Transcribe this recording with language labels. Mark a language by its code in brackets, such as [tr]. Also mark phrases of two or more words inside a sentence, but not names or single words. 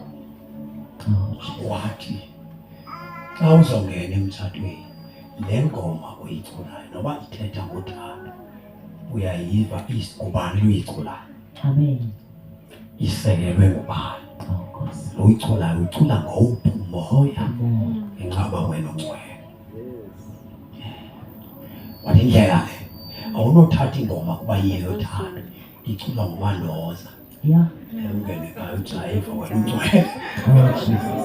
[xh] Oh, Jesus. wathi xa uzongena emtshatweni le ngoma uyiculayo noba ithetha ngothando uyayiva kubani luyiculayo Amen. isekelwe ngubani Oh, Nkosi. lo uyiculayo uyicula ngowuphi umoya Amen. enqaba wena ungcwele wathi indlela le awunothatha ingoma kuba yiyo yothando iculwa ngumandoza Yeah. ungene ngayo ujayiva wena ungcwele Oh, Jesus.